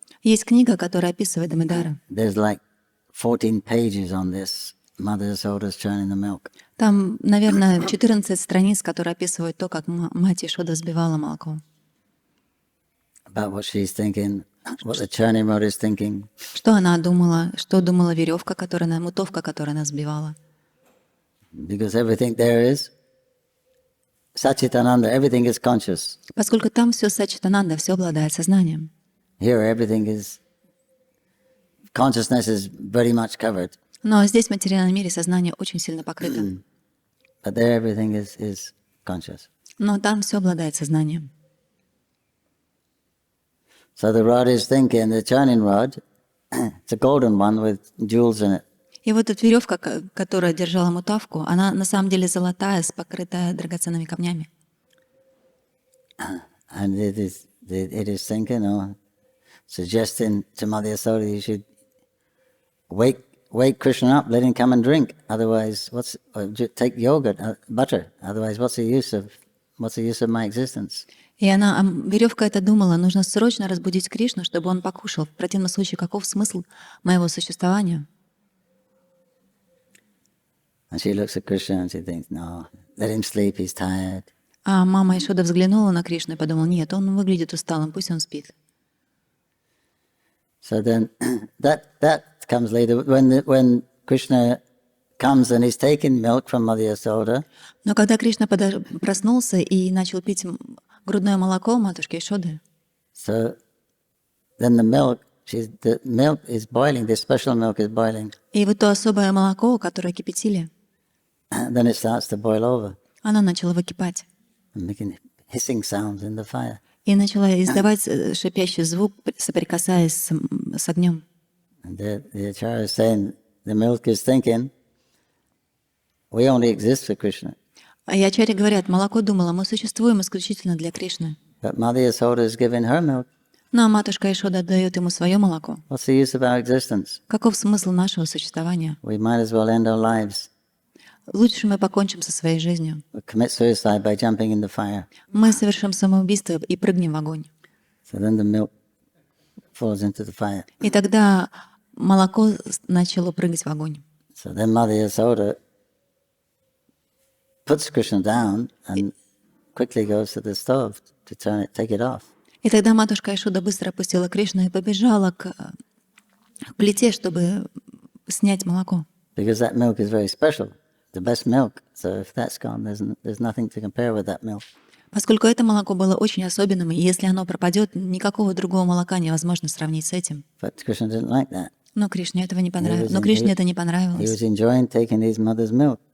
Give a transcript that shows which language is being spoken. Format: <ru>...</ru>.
<ru>Есть книга, которая описывает Дамодара.</ru> <en>There's like 14 pages on this. Mother Yasoda's churning the milk.</en> <ru>Там, наверное, 14 страниц, которые описывают то, как мать Ишода взбивала молоко.</ru> <en>About what she's thinking, what the churning rod is thinking.</en> <ru>Что она думала, что думала веревка, мутовка, которую она взбивала.</ru> <en>Because everything there is Satchitananda, everything is conscious.</en> <ru>Поскольку там все Саччитананда, все обладает сознанием.</ru> <en>Here everything is, consciousness is very much covered.</en> <ru>Но здесь, в материальном мире, сознание очень сильно покрыто.</ru> <en>But there everything is conscious.</en> <ru>Но там все обладает сознанием.</ru> <en>So the rod is thinking, the churning rod, it's a golden one with jewels in it.</en> <ru>И вот эта веревка, которая держала мутавку, она на самом деле золотая, покрытая драгоценными камнями.</ru> <en>And it is thinking, suggesting to Mother Yasoda, you should wake Krishna up, let him come and drink. Otherwise, take yogurt, butter. Otherwise, what's the use of my existence?</en> <ru>И веревка это думала, нужно срочно разбудить Кришну, чтобы он покушал. В противном случае, каков смысл моего существования?</ru> <en>And she looks at Krishna and she thinks, no, let him sleep, he's tired.</en> <ru>А мама Ишода взглянула на Кришну и подумала, нет, он выглядит усталым, пусть он спит.</ru> <en>So then that comes later when Krishna comes and he's taking milk from Mother Yasoda.</en> <ru>Но когда Кришна проснулся и начал пить грудное молоко матушки Ишоды,</ru> <en>So then the milk is boiling, this special milk is boiling.</en> <ru>и вот то особое молоко, которое кипятили,</ru> <en>Then it starts to boil over</en> <ru>оно начало выкипать</ru> <en>and making hissing sounds in the fire.</en> <ru>и начало издавать шипящий звук, соприкасаясь с огнем.</ru> <en>And the acharya is saying, the milk is thinking, we only exist for Krishna.</en> <ru>И ачарьи говорят, молоко думало, мы существуем исключительно для Кришны.</ru> <en>But Mother Yasoda is giving her milk.</en> <ru>Но матушка Ишода дает ему свое молоко.</ru> <en>What's the use of our existence?</en> <ru>Каков смысл нашего существования?</ru> <en>We might as well end our lives.</en> <ru>Лучше мы покончим со своей жизнью.</ru> <en>We commit suicide by jumping in the fire.</en> <ru>Мы совершим самоубийство и прыгнем в огонь.</ru> <en>So then the milk falls into the fire.</en> <ru>И тогда молоко начало прыгать в огонь.</ru> <en>So then Mother Yasoda puts Krishna down and quickly goes to the stove to take it off.</en> <ru>И тогда матушка Ишода быстро опустила Кришну и побежала к плите, чтобы снять молоко.</ru> <en>Because that milk is very special. the best milk. So if that's gone, there's nothing to compare with that milk.</en> <ru>Поскольку это молоко было очень особенным, и если оно пропадет, никакого другого молока невозможно сравнить с этим.</ru> <en>But Krishna didn't like that.</en> <ru>Но Кришне это не</ru> <en>He</en> <ru>понравилось.</ru> <en>was</en> <ru>Но</ru> <en>in-</en> <ru>Кришне это не</ru> <en>He</en> <ru>понравилось.</ru> <en>was enjoying taking his mother's milk.</en>